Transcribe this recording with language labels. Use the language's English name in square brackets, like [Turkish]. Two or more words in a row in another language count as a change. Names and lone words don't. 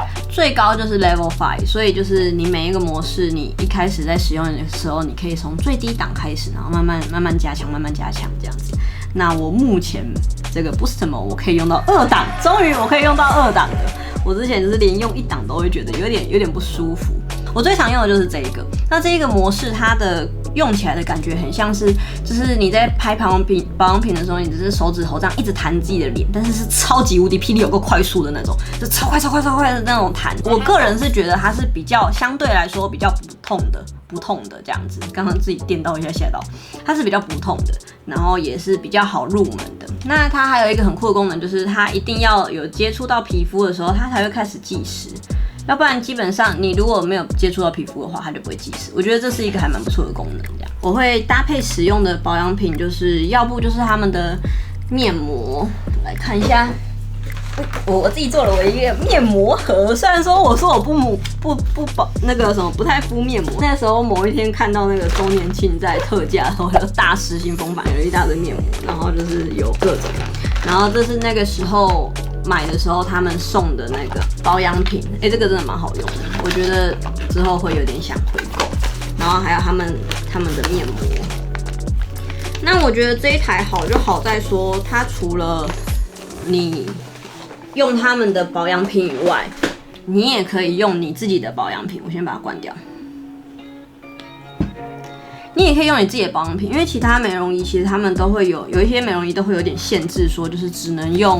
[Chinese] 最高就是 Level 5。所以就是你每一個模式，你一開始在使用的時候，你可以從最低檔開始，然後慢慢加強，慢慢加強這樣子。那我目前這個 Boostmore 我可以用到2檔，終於我可以用到2檔了。我之前就是連用1檔都會覺得有點不舒服。我最常用的就是這一個。那這一個模式，它的用起來的感覺很像是，就是你在拍保養品的時候，你只是手指頭这樣一直彈自己的臉，但是是超級無敵霹靂有夠快速的那種，就超快的那種彈。我個人是覺得它是比較相對來說比較不痛的這樣子。剛剛自己電到一下嚇到，它是比較不痛的，然後也是比較好入門的。那它還有一個很酷的功能，就是它一定要有接觸到皮膚的時候，它才會開始計時。要不然基本上你如果沒有接觸到皮膚的話，它就不會計時。我覺得這是一個還蠻不錯的功能。這樣我會搭配使用的保養品，就是要不就是他們的面膜，來看一下。我自己做了我一個面膜盒，雖然說我說我不太敷面膜。那時候某一天看到那個週年慶在特價的時候，有大失心瘋版，有一大堆面膜，然後就是有各種。然後這是那個時候買的時候他們送的那個保養品，這個真的蠻好用的，我覺得之後會有點想回購。然後還有他們的面膜。那我覺得這一台好就好在說，它除了你用他們的保養品以外，你也可以用你自己的保養品。我先把它關掉。你也可以用你自己的保養品，因為其他美容儀其實他們都會有一些美容儀都會有點限制，說就是只能用。